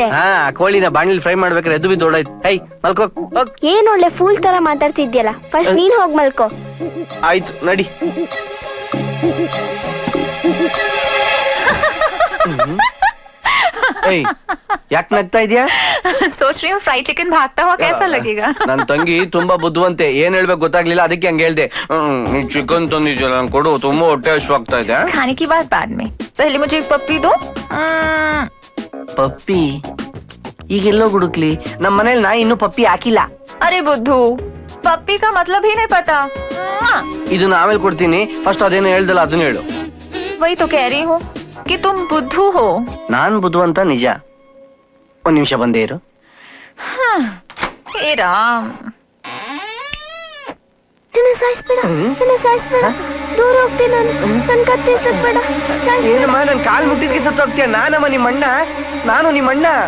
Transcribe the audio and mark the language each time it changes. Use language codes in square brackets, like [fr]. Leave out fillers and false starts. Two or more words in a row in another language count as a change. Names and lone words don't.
[kn] ಹಾ ಕೋಳಿನ ಬಾಣಲಿ ಫ್ರೈ ಮಾಡ್ಬೇಕಾದ್ರೆ ಎದ್ದು ಬಿದ್ದು ಓಡಾಯ್ತು. ಹೈ ಮಲ್ಕೋ ಹೋಗ್. ಏನ್ ಒಳ್ಳೆ ಫೂಲ್ ತರ ಮಾತಾಡ್ತಿದ್ಯಲ್ಲ. ಫಸ್ಟ್ ನೀನ್ ಹೋಗ್ ಮಲ್ಕೋ. ಆಯ್ತು ನಡಿ. ಏಯ್ ಯಾಕೆ ನಗ್ತಾ ಇದ್ಯಾ? [hi] सोच रही हूँ [en] fried chicken [hi] भागता हुआ कैसा लगेगा. [kn] ನನ್ ತಂಗಿ ತುಂಬಾ ಬುದ್ಧಿವಂತೆ, ಏನ್ ಹೇಳ್ಬೇಕು ಗೊತ್ತಾಗ್ಲಿಲ್ಲ, ಅದಕ್ಕೆ ಹಂಗ ಹೇಳ್ದೆ. ಚಿಕನ್ ತಂದಿದ್ಯಲ್ಲ ನಂಗೆ ಕೊಡು, ತುಂಬಾ ಹೊಟ್ಟೆ ಹಶ್ವಾಗ್ತಾ ಇದೆ. [hi] खाने की बात बाद में, पहले मुझे एक पप्पी दो. [kn] ಪಪ್ಪಿ ಈಗೆಲ್ಲೋ ಹುಡುಕ್ಲಿ? ನಮ್ ಮನೇಲಿ ನಾ ಇನ್ನೂ ಪಪ್ಪಿ ಹಾಕಿಲ್ಲ. [hi] अरे बुद्धू, पप्पी का मतलब ही नहीं पता. [kn] ಇದನ್ನ ಆಮೇಲೆ ಕೊಡ್ತೀನಿ, ಫಸ್ಟ್ ಅದೇನು ಹೇಳ್ದಲ್ಲ ಅದನ್ನ ಹೇಳು. [hi] वही तो कह रही हूँ कि तुम बुद्धू हो. [kn] ನಾನ್ ಬುದ್ಧಿವಂತ ನಿಜ. ಒಂದ್ ನಿಮಿಷ ಬಂದೇ ಇರು. [hi] हे राम. [kn] ನನ್ನ ಸಾಯಿಸ್ಬೇಡ, ನನ್ನ ಸಾಯಿಸ್ಬೇಡ. ದೂರ ಹೋಗ್ತೀನಿ ನಾನು. ನನ್ ಕತ್ತಿಸಬೇಡ. ಏನಮ್ಮ ನನ್ ಕಾಲ್ ಮುಟ್ಟಿದ್ಕೆ ಸತ್ತೋಗ್ತೀಯ? ನಾನಮ್ಮ ನಿಮ್ಮಣ್ಣ, ನಾನು ನಿಮ್ಮಣ್ಣ.